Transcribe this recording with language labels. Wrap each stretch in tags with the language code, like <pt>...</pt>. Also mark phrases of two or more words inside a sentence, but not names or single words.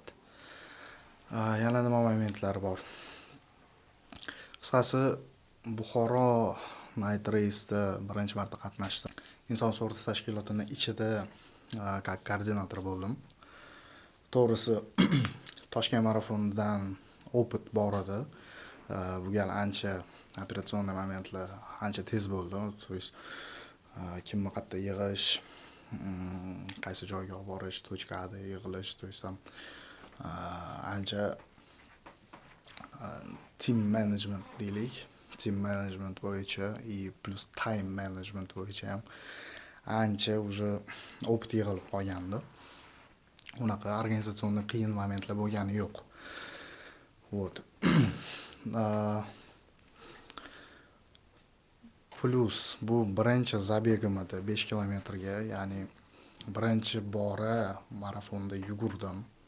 <uz>Yana nima momentlar bor? Qisqasi, Buxoro Night Race'da birinchi marta qatnashdim. Inson sug'urta tashkilotining ichida koordinator bo'ldim. To'g'risi, Toshkent marafonidan opit bor edi. Bu gal ancha operatsionni momentlar ancha tez bo'ldi.</uz> <ru>То есть</ru> <uz>kimni qayerda yig'ish, qaysi joyga olib borish, tochkada yig'ilish,</uz> <ru>то есть там</ru> <uz>ancha</uz> <en>team management</en> <uz>deylik,</uz> <en>team management</en> <uz>bo'yicha plus</uz> <en>time management</en> <uz>bo'yicha ham ancha уже opit yig'ilib qolgandi. Unaqa organizatsionniy qiyin momentlar bo'lgani yo'q.</uz> <ru>Вот.</ru> <uz>Plus bu birinchi zabegim edi 5 kilometrga, ya'ni birinchi bora marafonda yugurdim.</uz>